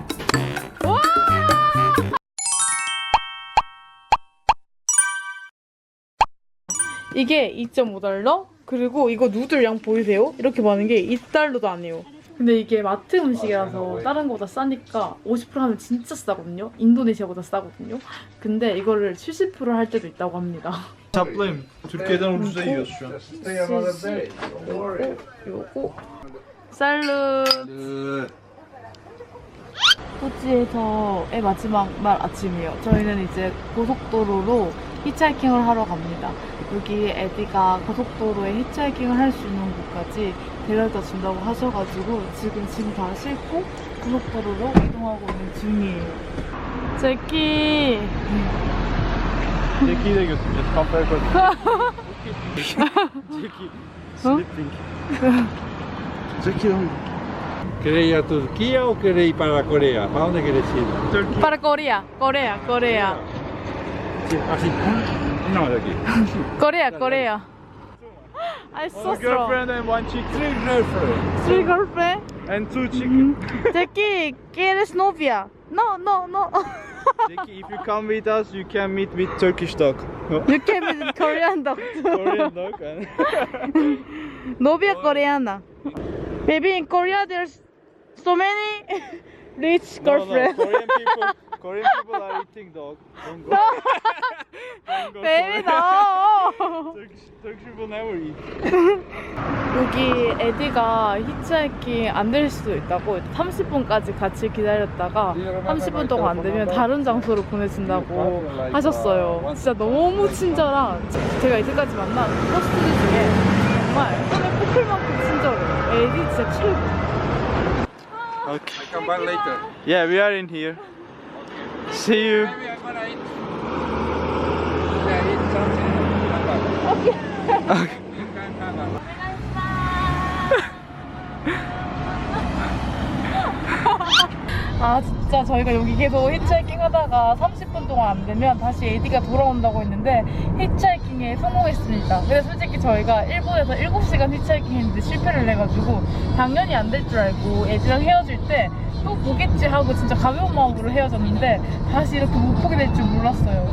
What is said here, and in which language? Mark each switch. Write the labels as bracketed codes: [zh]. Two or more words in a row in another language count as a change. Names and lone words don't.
[ko] 와! 이게 2.5달러? 그리고 이거 누들 양 보이세요? 이렇게 많은 게 2달러도 아니에요. 근데 이게 마트 음식이라서 다른 거보다 싸니까 50% 하면 진짜 싸거든요. 인도네시아보다 싸거든요. 근데 이거를 70% 할 때도 있다고 합니다. [tr] Hesaplayayım. Türkiye'den ucuza yiyoruz şu an. [ko] 요거 샐러드. 호주에서의 마지막 날 아침이에요. 저희는 이제 고속도로로 히치하이킹을 하러 갑니다. 여기 에디가 고속도로에 히치하이킹을 할 수 있는 곳까지 데려다 준다고 하셔가지고 지금 다 싣고 고속도로로 이동하고 있는 중이에요. 제키. [tr] Jackie'yi de götüreceğiz. Kafaya koyduk. Jackie. [en] Sleeping. [es] Jackie dónde? ¿Queréis ir a Turquía o queréis ir para Corea? ¿Para dónde queréis ir? Turkey. Para Corea. Sí, así. No, de aquí. Corea. [en] I so One strong. girlfriend and one chick. Three girlfriends. Three girlfriend. And two chicken. [es] Jackie, ¿quieres novia? No. [en] Jackie, if you come with us, you can meet with Turkish dog. No. You can be Korean dog. Korean dog. And [es] Novia coreana. [en] Baby, in Korea there's so many rich girlfriends. No, Korean people are eating dog. Don't go. Don't go Baby, Korea. no. Turkish people never eat. [ko] 여기 에디가 히치하이킹 안 될 수도 있다고 30분까지 같이 기다렸다가 30분 동안 안 되면 다른 장소로 보내준다고 하셨어요. 진짜 너무 친절한, 제가 이제까지 만난 호스트들 중에 정말 손에 꼽힐 만큼 친절해요. 에디 진짜 최고. [en] Okay. I come back later. Yeah, we are in here. See you. Maybe I'm gonna eat. Yeah, eat something. Okay. You can have a. [ko] 아 진짜 저희가 여기 계속 히치하이킹 하다가 30분 동안 안 되면 다시 에디가 돌아온다고 했는데 히치하이킹에 성공했습니다. 근데 솔직히 저희가 일본에서 7시간 히치하이킹 했는데 실패를 해가지고 당연히 안 될 줄 알고 에디랑 헤어질 때 또 보겠지 하고 진짜 가벼운 마음으로 헤어졌는데 다시 이렇게 못 보게 될 줄 몰랐어요.